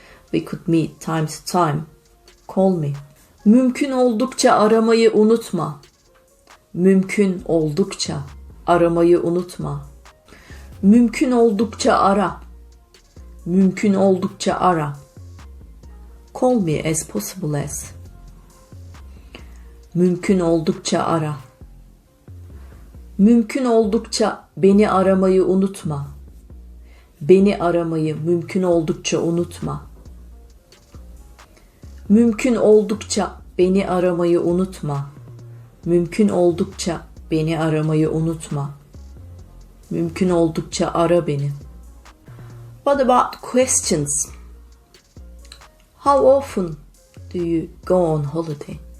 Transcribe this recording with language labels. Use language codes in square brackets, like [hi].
[en] We could meet time to time. Call me. [tr] Mümkün oldukça aramayı unutma. Mümkün oldukça aramayı unutma. Mümkün oldukça ara. Mümkün oldukça ara. [en] Call me as possible as. [tr] Mümkün oldukça ara. Mümkün oldukça beni aramayı unutma. Beni aramayı mümkün oldukça unutma. Mümkün oldukça beni aramayı unutma. Mümkün oldukça beni aramayı unutma. Mümkün oldukça ara beni. [en] What about questions? How often do you go on holiday?